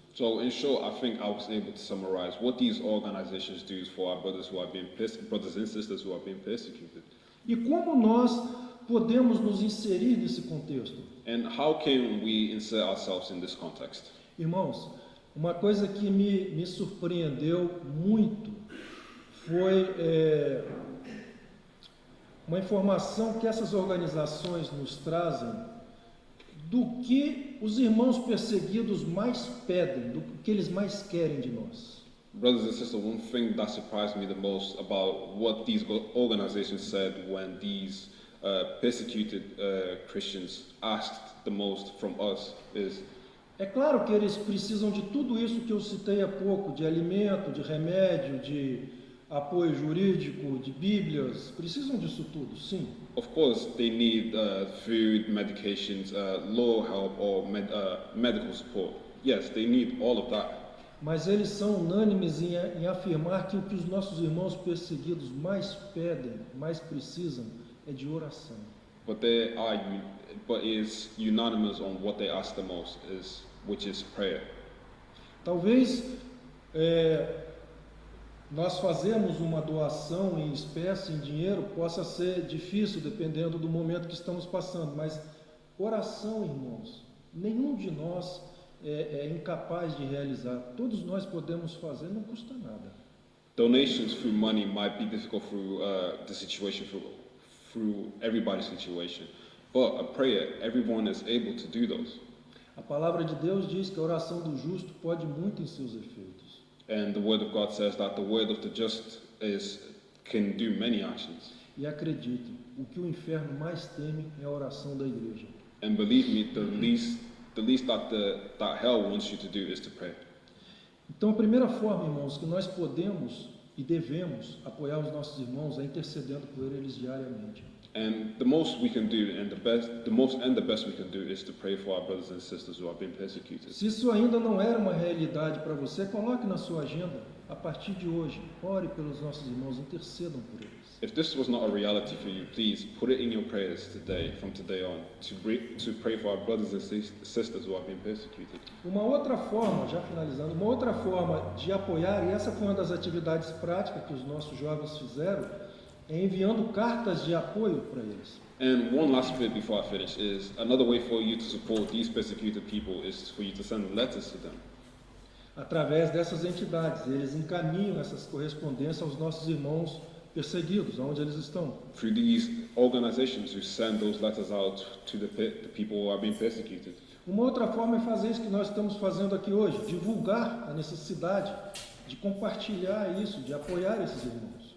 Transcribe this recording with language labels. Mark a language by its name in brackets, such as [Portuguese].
[English] So, in short, I think I was able to summarize what these organizations do for our brothers and sisters who are being persecuted. [Portuguese] E como nós podemos nos inserir nesse contexto? [English] And how can we insert ourselves in this context? [Portuguese] Irmãos, uma coisa que me surpreendeu muito foi uma informação que essas organizações nos trazem do que os irmãos perseguidos mais pedem, do que eles mais querem de nós. [English] Brothers and sisters, one thing that surprised me the most about what these organizations said when these persecuted Christians asked the most from us is... [Portuguese] É claro que eles precisam de tudo isso que eu citei há pouco, de alimento, de remédio, de apoio jurídico, de Bíblias, precisam disso tudo, sim. [English] Of course, they need food, medications, law help or medical support. Yes, they need all of that. [Portuguese] Mas eles são unânimes em afirmar que o que os nossos irmãos perseguidos mais pedem, mais precisam, é de oração. [English] But is unanimous on what they ask the most, which is prayer. [Portuguese] Talvez nós fazemos uma doação em espécie, em dinheiro, possa ser difícil dependendo do momento que estamos passando, mas oração, irmãos, nenhum de nós é incapaz de realizar. Todos nós podemos fazer, não custa nada. [English] Donations through money might be difficult through the situation, through everybody's situation, but a prayer, everyone is able to do those. [Portuguese] A palavra de Deus diz que a oração do justo pode muito em seus efeitos. [English] And the word of God says that the word of the just can do many actions. [Portuguese] E acredite, o que o inferno mais teme é a oração da igreja. [English] And believe me, the least that hell wants you to do is to pray. [Portuguese] Então, a primeira forma, irmãos, que nós podemos e devemos apoiar os nossos irmãos é intercedendo por eles diariamente. [English] And the most we can do, and the best we can do, is to pray for our brothers and sisters who have been persecuted. [Portuguese] Se isso ainda não era uma realidade para você, coloque na sua agenda, a partir de hoje, ore pelos nossos irmãos, intercedam por eles. [English] If this was not a reality for you, please put it in your prayers today, from today on, to pray for our brothers and sisters who have been persecuted. [Portuguese] Uma outra forma, já finalizando, uma outra forma de apoiar, e essa foi uma das atividades práticas que os nossos jovens fizeram, é enviando cartas de apoio para eles. [English] And one last bit before I finish is another way for you to support these persecuted people is for you to send letters to them. [Portuguese] Através dessas entidades, eles encaminham essas correspondências aos nossos irmãos perseguidos, aonde eles estão. [English] Through these organizations who send those letters out to the people who are being persecuted. [Portuguese] Uma outra forma é fazer isso que nós estamos fazendo aqui hoje, divulgar a necessidade de compartilhar isso, de apoiar esses irmãos.